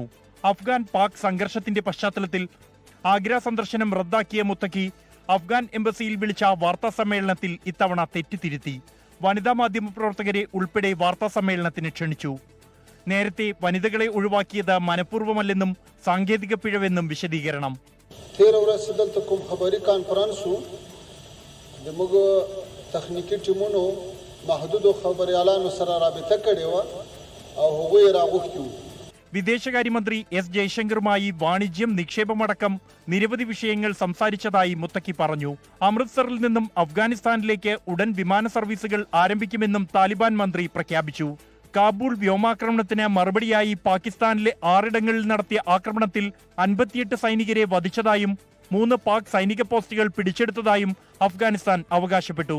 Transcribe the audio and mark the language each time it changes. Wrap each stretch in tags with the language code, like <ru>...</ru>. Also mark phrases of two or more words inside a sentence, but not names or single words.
<ml>അഫ്ഗാൻ പാക് സംഘർഷത്തിന്റെ പശ്ചാത്തലത്തിൽ ആഗ്ര സന്ദർശനം റദ്ദാക്കിയ മുത്തഖി അഫ്ഗാൻ എംബസിയിൽ വിളിച്ച വാർത്താ സമ്മേളനത്തിൽ ഇത്തവണ തെറ്റുതിരുത്തി വനിതാ മാധ്യമ പ്രവർത്തകരെ ഉൾപ്പെടെ വാർത്താ സമ്മേളനത്തിന് ക്ഷണിച്ചു. നേരത്തെ വനിതകളെ ഒഴിവാക്കിയത് മനഃപൂർവ്വമല്ലെന്നും സാങ്കേതിക പിഴവെന്നും വിശദീകരണം.</ml> <ps>13 ورځې دلته کوم خبري کانفرنس وو د موږ تخنیکی ټیمونو محدودو خبريالانو سره رابطه کړې و او هغوی راغوښتي وو.</ps> <ml>വിദേശകാര്യമന്ത്രി എസ് ജയശങ്കറുമായി വാണിജ്യം, നിക്ഷേപമടക്കം നിരവധി വിഷയങ്ങൾ സംസാരിച്ചതായി മുത്തഖി പറഞ്ഞു. അമൃത്സറിൽ നിന്നും അഫ്ഗാനിസ്ഥാനിലേക്ക് ഉടൻ വിമാന സർവീസുകൾ ആരംഭിക്കുമെന്നും താലിബാൻ മന്ത്രി പ്രഖ്യാപിച്ചു. കാബൂൾ വ്യോമാക്രമണത്തിന് മറുപടിയായി പാകിസ്ഥാനിലെ 6 ഇടങ്ങളിൽ നടത്തിയ ആക്രമണത്തിൽ 58 സൈനികരെ വധിച്ചതായും 3 പാക് സൈനിക പോസ്റ്റുകൾ പിടിച്ചെടുത്തതായും അഫ്ഗാനിസ്ഥാൻ അവകാശപ്പെട്ടു.</ml>